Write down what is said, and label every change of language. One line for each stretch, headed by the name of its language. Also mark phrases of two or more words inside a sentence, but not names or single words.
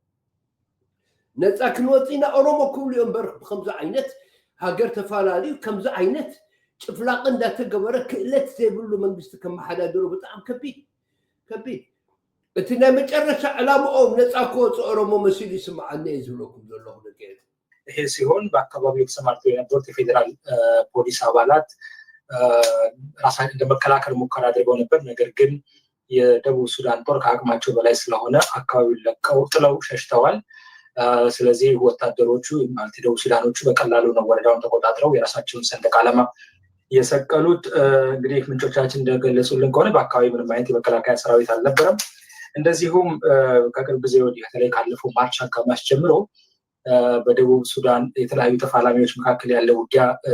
Tigrinya: ነፃ ክንወፂና ኦሮሞ ክብሉ እዮም በር ብከምዚ ዓይነት ሃገር ተፈላለዩ ከምዚ ዓይነት ጭፍላቅ እንዳተገበረ ክእለት ዘይብሉ መንግስቲ ከመሓዳደሩ ብጣዕሚ ከቢድ እቲ ናይ መጨረሻ ዕላምኦም ነፃ ክወፁ ኦሮሞ መሲሉ ይስማዓኒ እየ ዝብለኩም ዘለኹ ደቀሬ
Amharic: ይሄ ሲሆን በአካባቢው ተሰማርተው የነበሩት የፌዴራል ፖሊስ አባላት ራሳቸውን ለመከላከል ሙከራ አድርገው ነበር። ነገር ግን የደቡብ ሱዳን ጦር ከአቅማቸው በላይ ስለሆነ አካባቢውን ለቀው ጥለው ሸሽተዋል። ስለዚህ ወታደሮቹ ማለት የደቡብ ሱዳኖቹ በቀላሉ ነው ወረዳውን ተቆጣጥረው የራሳቸውን ሰንደቅ ዓላማ የሰቀሉት። እንግዲህ ምንጮቻችን እንደገለጹልን ከሆነ በአካባቢ ምንም አይነት የመከላከያ ሰራዊት አልነበረም። እንደዚሁም ከቅርብ ጊዜ ወዲህ በተለይ ካለፈው ማርች አጋማሽ ጀምሮ በደቡብ ሱዳን የተለያዩ ተፋላሚዎች መካከል ያለው ውጊያ